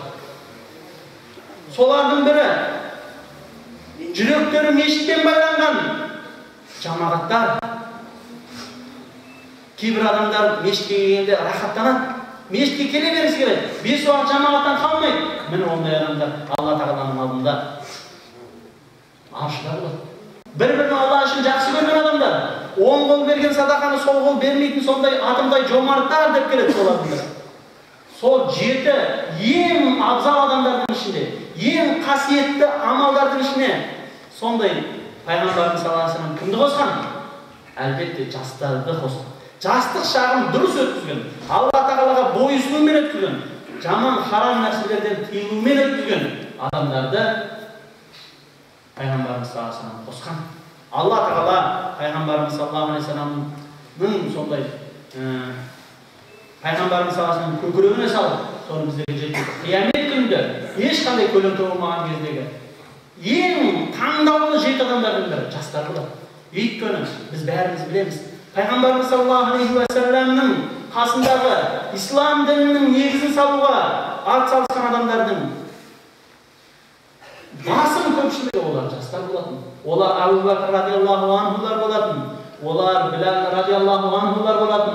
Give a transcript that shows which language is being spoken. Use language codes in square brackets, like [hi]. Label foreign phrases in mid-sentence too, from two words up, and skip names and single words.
[kk] Солардың бірі жүректері мешіттен байланған жамағаттар. Кейбір адамдар мешітке келгенде рахаттанады. Мешітке келе беріс келеді. 5 уақыт жамағаттан қалмайды. Міне ондай адамдар Алла Тағаланың алдында аршыда болады. Bir-birini Allah үшін жақсы көрген адамдар. Оң қол берген садақаны сол қол бермейтін сондай атымдай жомарттар деп келеді солардың бірі. Сол 7 ең абзал адамдардың ішінде, ең қасиетті амалдардың ішіне сондай пайғамбарымыз [ar] صلى الله عليه وسلم [kk] кімді қосқан? Әлбетте жастарды қосқан. Жастық шағын дұрыс өткізген, Алла Тағалаға бойсұнумен өткізген, жаман харам нәрселерден тыйылумен өткізген адамдарды пайғамбарымыз [ar] صلى الله عليه وسلم [kk] қосқан. Алла Тағала пайғамбарымыз [ar] صلى الله عليه وسلم [kk] сондай пайғамбарымыз [ar] صلى الله عليه وسلم [kk] көкірегіне салып, соны біздерге жеткізді. Қиямет күнінде ешқандай көлеңке болмаған кездегі ең таңдаулы 7 адамдардың бірі жастар болады. Өйткені біз бәріміз білеміз, пайғамбарымыз [ar] صلى الله عليه وسلم [kk] қасындағы ислам дінінің негізін салуға атсалысқан адамдардың басым көпшілігі олар жастар болатын. Олар Абу Бәкір [ar] رضي الله عنه [kk] болатын. Олар Билал [ar] رضي الله عنه [kk] болатын.